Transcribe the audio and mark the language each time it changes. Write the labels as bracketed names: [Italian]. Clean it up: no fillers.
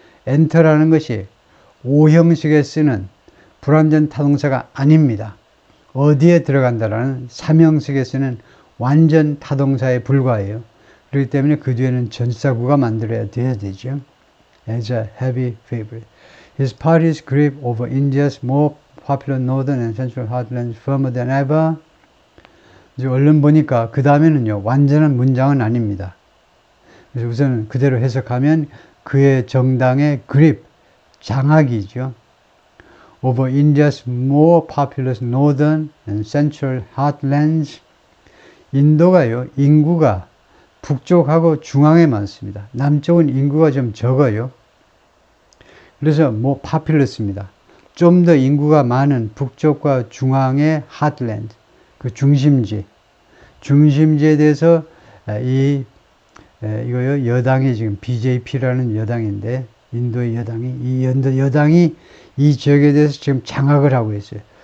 [Korean] enter라는 것이 오형식에 쓰는 불완전 타동사가 아닙니다. 어디에 들어간다라는 삼형식에 쓰는 완전 타동사에 불과해요. 그렇기 때문에 그 뒤에는 전치사구가 만들어야 돼야 되죠. [English] As a heavy favorite. His party's grip over India's more popular northern and central heartlands firmer than ever. [Korean] 이제 얼른 보니까 그 다음에는요, 완전한 문장은 아닙니다. 그래서 우선 그대로 해석하면 그의 정당의 grip, 장악이죠. [English] Over India's more populous northern and central heartlands. [Korean] 인도가요, 인구가 북쪽하고 중앙에 많습니다. 남쪽은 인구가 좀 적어요. 그래서 뭐 파퓰러스입니다. 좀 더 인구가 많은 북쪽과 중앙의 하트랜드, 그 중심지에 대해서 이거요, 여당이 지금 BJP라는 여당인데, 인도의 여당이 이 지역에 대해서 지금 장악을 하고 있어요.